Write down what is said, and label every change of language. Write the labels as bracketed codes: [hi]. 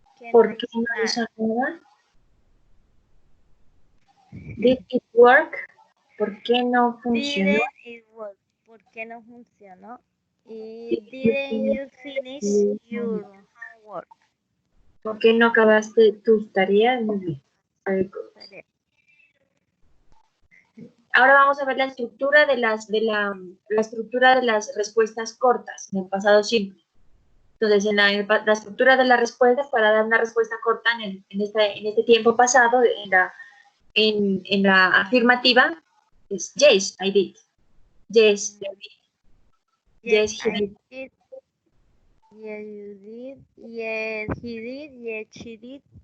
[es] ¿Por qué no hizo nada? [en] Did it work? [es] ¿Por qué no funcionó? ¿Por qué no funcionó? [en] Y didn't you finish your homework? [es] ¿Por qué no acabaste tus tareas? Muy bien. Ahora vamos a ver la estructura de la estructura de las respuestas cortas en el pasado simple. Entonces, en la estructura de las respuestas, para dar una respuesta corta en este tiempo pasado, en la afirmativa, es [en] yes, I did. Yes, I did. Yes, he did. Yes, you did. Yes, he did. Yes, she did.